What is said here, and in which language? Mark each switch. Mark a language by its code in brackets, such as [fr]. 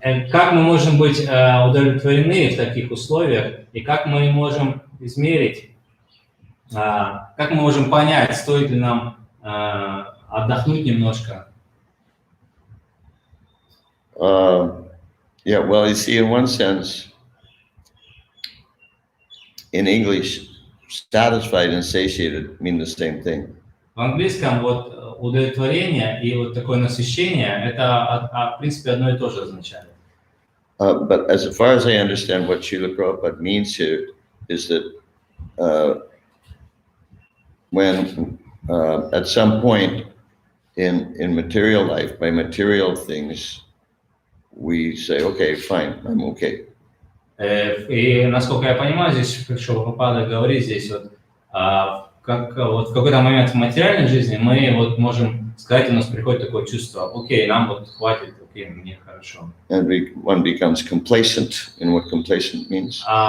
[ru] Как мы можем быть удовлетворены в таких условиях, и как мы можем измерить, как мы можем понять, стоит ли нам отдохнуть немножко? [en] Yeah, well, you see, in one sense, in English, satisfied and satiated mean the same thing. [ru] В английском вот удовлетворение и вот такое насыщение, это в принципе одно и то же означает. [en] But as far as I understand, what Srila Prabhupada means here is that when at some point in material life, by material things, we say, okay, fine, I'm okay. [ru] И насколько я понимаю, здесь Прабхупада говорит здесь как вот в какой-то момент в материальной жизни мы вот можем сказать, у нас приходит такое чувство, окей, нам вот хватит, окей, мне хорошо. [en] And one becomes complacent, and what complacent means?